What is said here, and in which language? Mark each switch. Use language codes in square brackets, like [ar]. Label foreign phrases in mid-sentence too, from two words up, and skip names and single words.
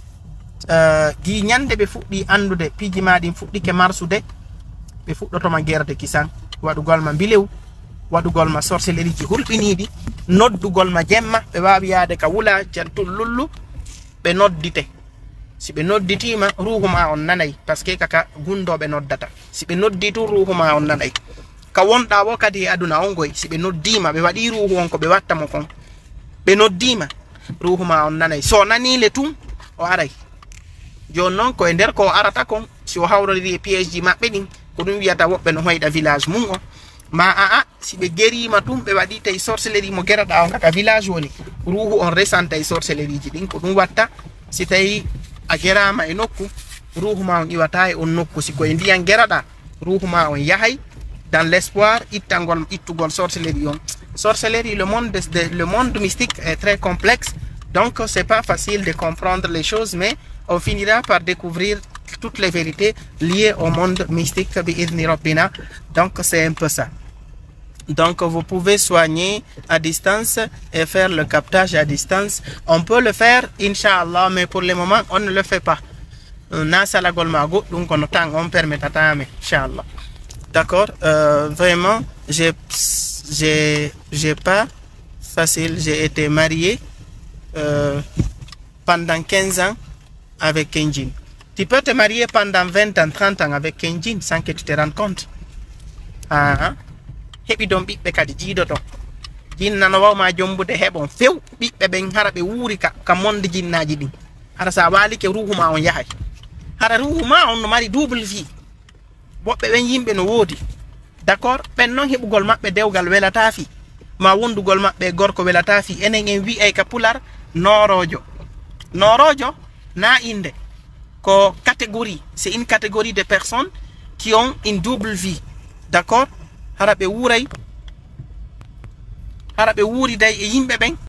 [ff] Gi nyande be fuɗɗi andude piji maɗin fuɗɗike marsude be fuɗɗotoma gerde kisan waɗugol ma bilew, waɗugol ma sorcellerie ji hulɓiniɗi, noddugol ma jemma ɓe wawi yaade ka wula jantul lullu ɓe noddite. Si ɓe nodditima ruhu ma on nanay, [fr] parce que [ff] kaka gundoɓe noddata. Si ɓe noddi tu ruhu ma on nanay. Ka wonɗa wo kadi e aduna on goy, si ɓe noddima ɓe waɗi ruhu on ko ɓe watta mo kon, ɓe noddima ruhu ma on nanay. So nanile tum o aray jon non ko e nder ko arata kon si o hawrori e piège maɓɓe ɗin ko ɗum wiyata woɓɓe no hoyɗa village mum o ma si ɓe gerima tum ɓe waɗi tawi sorcellerie mo geraɗa on kaka village woni ruhu on resanta e sorcellerie ji ɗin ko ɗum watta si tawi a gerama e nokku ruhu ma on iwata e on nokku, si koye ndiyan geraɗa ruhuma on yahay [fr] dans l'espoir [ff] ittugol sorcellerie on. [fr] Sorcellerie, le monde mystique est très complexe, donc c'est pas facile de comprendre les choses, mais on finira par découvrir toutes les vérités liées au monde mystique [ar] بإذن ربنا. [fr] Donc c'est un peu ça. Donc vous pouvez soigner à distance et faire le captage à distance. On peut le faire, Inch'Allah, mais pour le moment on ne le fait pas. Donc on permet Inch'Allah. D'accord, vraiment j'ai pas facile. J'ai été marié pendant 15 ans avec Kenjin. Tu peux te marier pendant 20 ans, 30 ans avec Kenjin sans que tu te rendes compte. [ff] Hebi don ɓiɓɓe kadi jiidoto jinnano wawma jombude heɓon few ɓiɓɓe ɓen hara ɓe wuuri ka monde jinnaji ɗin hara sa walike ruhuma on yahay hara ruhuma on no mari [fr] double vie [ff] woɓɓe ɓen yimɓe no woodi d'accord ɓen noon heɓugol maɓɓe dewgal welata fi ma wondugol maɓɓe gorko welata fi enen en wi'ay ka pular norojo na inde ko catégorie, [fr] c'est une catégorie de personnes qui ont une double vie, d'accord. [ff] Harabe wuuri day e yimɓe ɓen